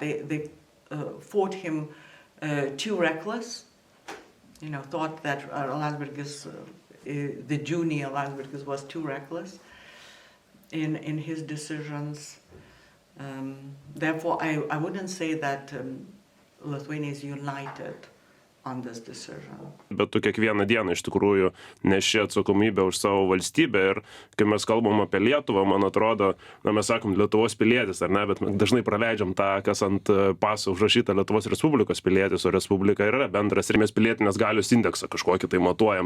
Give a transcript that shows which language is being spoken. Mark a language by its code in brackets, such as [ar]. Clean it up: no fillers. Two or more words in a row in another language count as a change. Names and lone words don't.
[en] They thought him too reckless, you know, thought that Landsbergis, the junior Landsbergis, was too reckless in his decisions. Therefore, I wouldn't say that Lithuania is united on this decision. [lt] Bet tu kiekvieną dieną iš tikrųjų neši atsakomybę už savo valstybę, ir kai mes kalbam apie Lietuvą, man atrodo, mes sakom Lietuvos pilietis, ar ne, bet dažnai praleidžiam tą, kas ant paso užrašyta Lietuvos Respublikos pilietis, o Respublika yra bendras, ir mes pilietinės galios indeksą kažkokį tai matuojam.